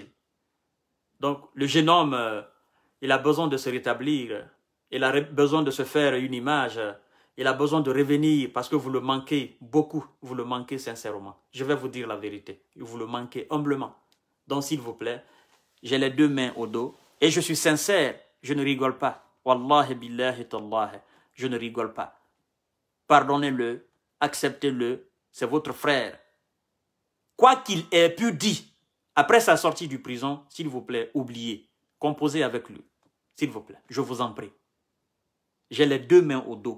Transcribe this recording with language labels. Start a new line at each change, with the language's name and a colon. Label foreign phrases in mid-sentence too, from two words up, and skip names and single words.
French: Donc, le jeune homme, il a besoin de se rétablir. Il a besoin de se faire une image. Il a besoin de revenir parce que vous le manquez beaucoup. Vous le manquez sincèrement. Je vais vous dire la vérité. Vous le manquez humblement. Donc, s'il vous plaît, j'ai les deux mains au dos. Et je suis sincère. Je ne rigole pas.
Arabic: والله بالله تالله.
French: Je ne rigole pas. Pardonnez-le. Acceptez-le. C'est votre frère. Quoi qu'il ait pu dire, après sa sortie du prison, s'il vous plaît, oubliez. Composez avec lui. S'il vous plaît, je vous en prie. J'ai les deux mains au dos.